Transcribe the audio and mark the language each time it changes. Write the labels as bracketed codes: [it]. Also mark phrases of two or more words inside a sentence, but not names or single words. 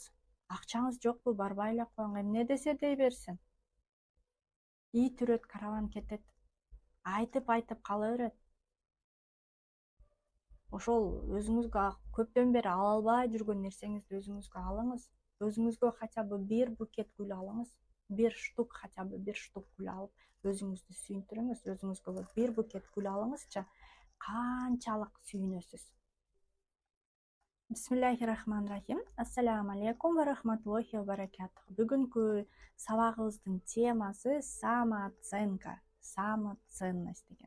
[ky] Акчаңыз жокпу, барбай эле коюң, эмне десе дей берсин. Ит үрөт, караван кетет. Айтып кала берет. Ошол өзүңүзгө көптөн бери ала албай жүргөн нерсеңизди өзүңүзгө алыңыз. Өзүңүзгө [ru] хотя бы [ky] бир букет гүл алыңыз. [ru] Хотя бы [ky] бир штук гүл алып, өзүңүздү сүйүндүрүңүз. Өзүңүзгө бир букет гүл алыңызчы, канчалык сүйүнөсүз. [ar] بسم الله الرحمن الرحيم. السلام عليكم ورحمة الله وبركاته. [ky] Бүгүнкү сабагыбыздын темасы [ru] самооценка, самоценность [ky] деген.